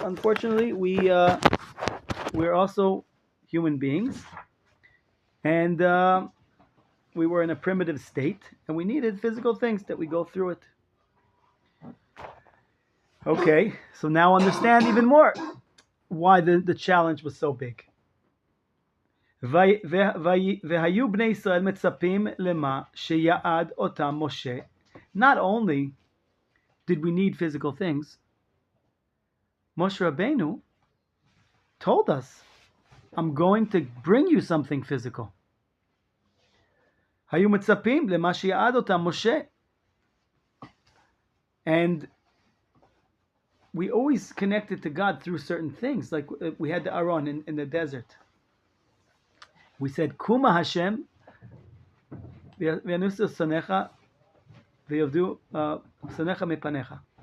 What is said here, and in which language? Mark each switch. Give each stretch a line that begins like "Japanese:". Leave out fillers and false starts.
English: Unfortunately, we're also human beings, and we were in a primitive state, and we needed physical things that we go through it. Okay, so now understand even more why the challenge was so big.
Hebrew: והיו בני ישראל מצפים למה שיעד אותם משה.
English: Not only did we need physical things, Moshe Rabbeinu told us, I'm going to bring you something physical.
Hebrew: היו מצפים למה שיעד אותם משה.
English: And we always connected to God through certain things, like we had the Aron in the desert. We said,
Hebrew: Kuma Hashem, v'yanusu sanecha, v'yavdu sanecha mepanecha.